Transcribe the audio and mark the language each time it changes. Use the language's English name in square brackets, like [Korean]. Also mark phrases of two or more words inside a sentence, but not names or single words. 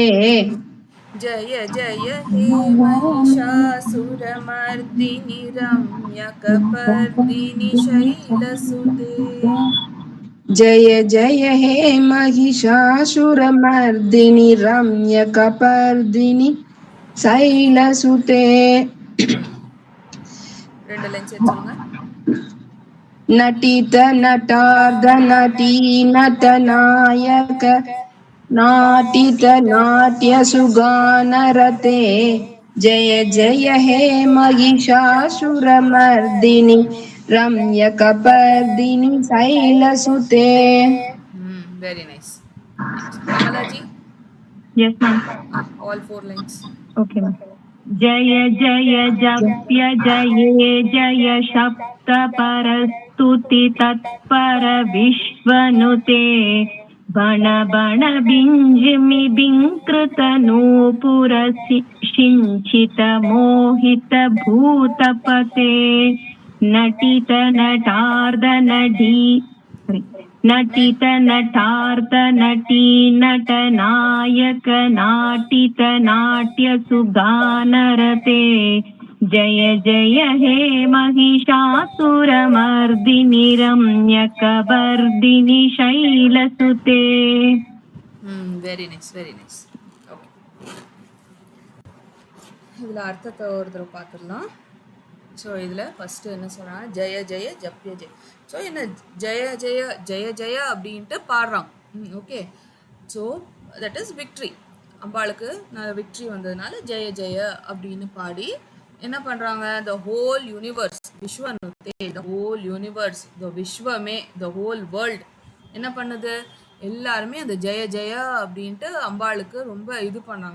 [Sanskrit] जय जय हे महिषासुरमर्दिनि रम्यकपर्दिनि शैलसुते. जय जय हे महिषासुरमर्दिनि रम्यकपर्दिनि शैलसुते. [Tamil] 2 லைன் சேர்த்து சொல்லுங்க. [Sanskrit] नटित नटार्ध नटी नटनायक. नाटित नाट्य सुगानरते. जय जय हे महिषासुरमर्दिनि रम्यकपर्दिनि शैलसुते. [English] Very nice. Next, Kamala ji. Yes, ma'am. All 4 lines. Okay, ma'am. [Sanskrit] जय जय जप्य जये जय शब्द परस्तुति तत्पर विश्वनुते. बण बण बिंजिमि बिंकृत नूपुर सिंचित मोहित भूतपते. नटित नटार्ध नटी नटित नटार्ध नटी नटनायक नाटित नाट्य सुगानरते. जय जय हे महिषासुरमर्दिनि रम्यकपर्दिनि शैलसुते. [English] Very nice, very nice. Okay. [Tamil] இதில் அர்த்தத்தை ஒரு தடவை பார்த்துடலாம். ஸோ இதில் ஃபஸ்ட்டு என்ன சொல்கிறாங்க, [Sanskrit] जय जय जप्य जय. [Tamil] ஸோ என்ன [Sanskrit] जय जय जय जय [Tamil] அப்படின்ட்டு பாடுறாங்க. [English] Okay. So that is victory. [Tamil] அம்பாளுக்கு விக்ட்ரி வந்ததுனால [Sanskrit] जय जय [Tamil] அப்படின்னு பாடி என்ன பண்ணுறாங்க, [English] the whole universe [Tamil] விஸ்வனுத்தே, [English] the whole universe, [Tamil] த விஸ்வமே, [English] the whole world [Tamil] என்ன பண்ணுது, எல்லாருமே அந்த [Sanskrit] जय जय [Tamil] அப்படின்ட்டு அம்பாளுக்கு ரொம்ப இது பண்ணாங்க.